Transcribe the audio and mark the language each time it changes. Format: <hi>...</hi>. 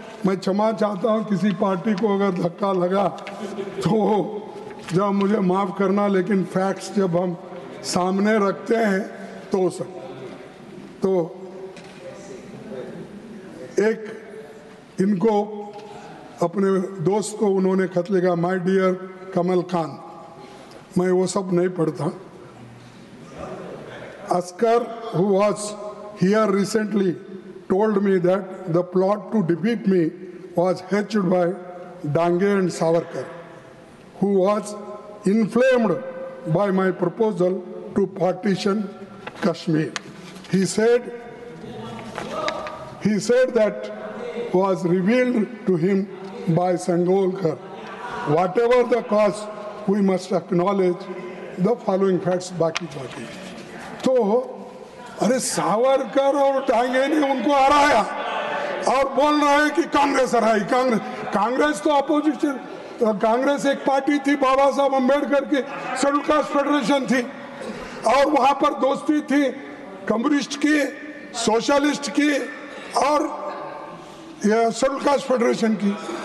<hi>मैं क्षमा चाहता हूँ किसी पार्टी को अगर धक्का लगा तो जब मुझे माफ करना, लेकिन फैक्ट्स जब हम सामने रखते हैं तो तो एक इनको अपने दोस्त को उन्होंने खत लिखा,</hi> <en>my dear</en> <hi>कमल खान। मैं वो सब नहीं पढ़ता।</hi> <en>Askar, who was here recently, told me that the plot to defeat me was hatched by Dange and Savarkar, who was inflamed by my proposal to partition Kashmir. He said that was revealed to him by Sangolkar. Whatever the cause, we must acknowledge the following facts.</en> <hi>बाकी तो अरे सावरकर और डांगे ने उनको हराया और बोल रहे हैं कि कांग्रेस हराई। कांग्रेस तो अपोजिशन, कांग्रेस एक पार्टी थी, बाबा साहब अम्बेडकर की शेड्यूल कास्ट फेडरेशन थी और वहां पर दोस्ती थी कम्युनिस्ट की, सोशलिस्ट की और शेड्यूल कास्ट फेडरेशन की।</hi>